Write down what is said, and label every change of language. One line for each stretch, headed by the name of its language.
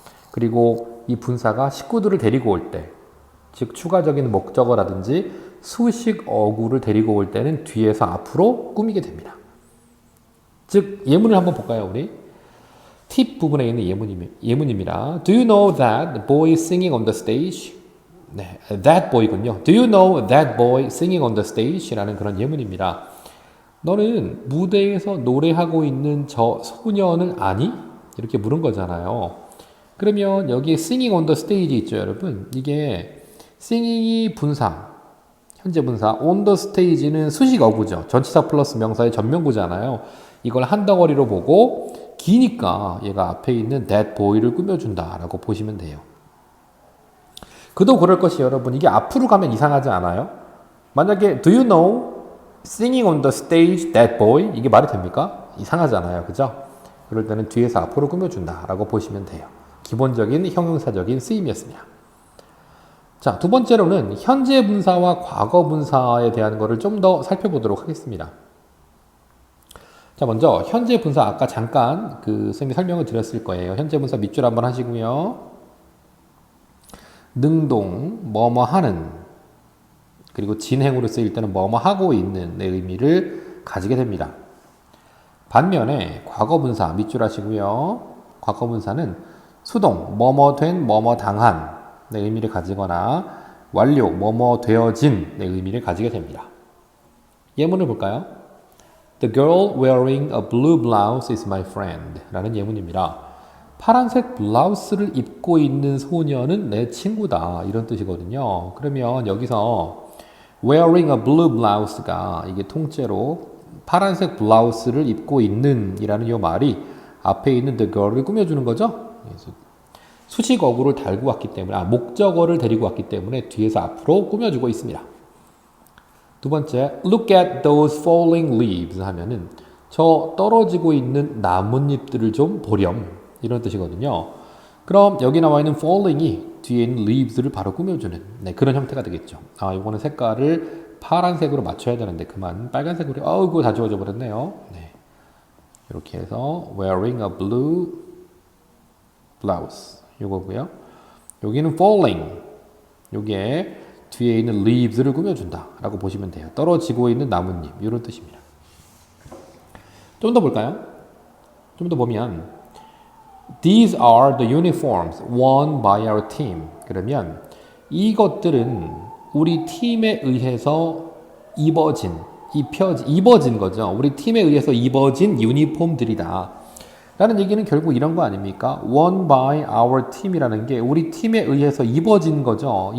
Korean: 그리고 이 분사가 식구들을 데리고 올 때, 즉 추가적인 목적어라든지 수식 어구를 데리고 올 때는 뒤에서 앞으로 꾸미게 됩니다. 즉 예문을 한번 볼까요, 우리? 팁 부분에 있는 예문입니다.
English: Do you know that boy singing on the stage?
Korean: 네,
English: that boy
Korean: 군요.
English: Do you know that boy singing on the stage?
Korean: 라는 그런 예문입니다. 너는 무대에서 노래하고 있는 저 소년을 아니? 이렇게 물은 거잖아요. 그러면 여기에
English: singing on the stage
Korean: 있죠, 여러분? 이게 singing이 분사, 현재 분사, on the stage는 수식 어구죠. 전치사 플러스 명사의 전명구잖아요. 이걸 한 덩어리로 보고 기니까 얘가 앞에 있는 that boy를 꾸며준다라고 보시면 돼요. 그도 그럴 것이 여러분 이게 앞으로 가면 이상하지 않아요? 만약에
English: do you know singing on the stage that boy
Korean: 이게 말이 됩니까? 이상하잖아요. 그죠? 그럴 때는 뒤에서 앞으로 꾸며준다라고 보시면 돼요. 기본적인 형용사적인 쓰임이었습니다. 자, 두 번째로는 현재 분사와 과거 분사에 대한 거를 좀 더 살펴보도록 하겠습니다. 자, 먼저 현재 분사 아까 잠깐 선생님이 설명을 드렸을 거예요. 현재 분사 밑줄 한번 하시고요. 능동, 뭐뭐 하는, 그리고 진행으로 쓰일 때는 뭐뭐 하고 있는 의 의미를 가지게 됩니다. 반면에 과거 분사 밑줄 하시고요. 과거 분사는 수동, 뭐뭐 된, 뭐뭐 당한 의 의미를 가지거나 완료, 뭐뭐 되어진 의 의미를 가지게 됩니다. 예문을 볼까요?
English: The girl wearing a blue blouse is my friend
Korean: 라는 예문입니다. 파란색 블라우스를 입고 있는 소녀는 내 친구다 이런 뜻이거든요. 그러면 여기서
English: wearing a blue blouse
Korean: 가 이게 통째로 파란색 블라우스를 입고 있는 이라는 이 말이 앞에 있는 the girl을 꾸며주는 거죠. 그래서 수식 어구를 달고 왔기 때문에 목적어를 데리고 왔기 때문에 뒤에서 앞으로 꾸며주고 있습니다. 두 번째,
English: look at those falling leaves
Korean: 하면은 저 떨어지고 있는 나뭇잎들을 좀 보렴 이런 뜻이거든요. 그럼 여기 나와 있는 falling이 뒤에 있는 leaves를 바로 꾸며주는 그런 형태가 되겠죠. 이거는 색깔을 파란색으로 맞춰야 되는데 그만 빨간색으로 그거 다 지워져 버렸네요. 네. 이렇게 해서
English: wearing a blue blouse
Korean: 요거고요. 여기는 falling 요게 뒤에 있는 leaves를 꾸며준다 라고 보시면 돼요. 떨어지고 있는 나뭇잎 이런 뜻입니다. 좀 더 볼까요? 좀 더 보면
English: These are the uniforms worn by our team.
Korean: 그러면 이것들은 우리 팀에 의해서 입어진 거죠. 우리 팀에 의해서 입어진 유니폼들이다. 라는 얘기는 결국 이런 거 아닙니까?
English: worn by our team
Korean: 이라는 게 우리 팀에 의해서 입어진 거죠.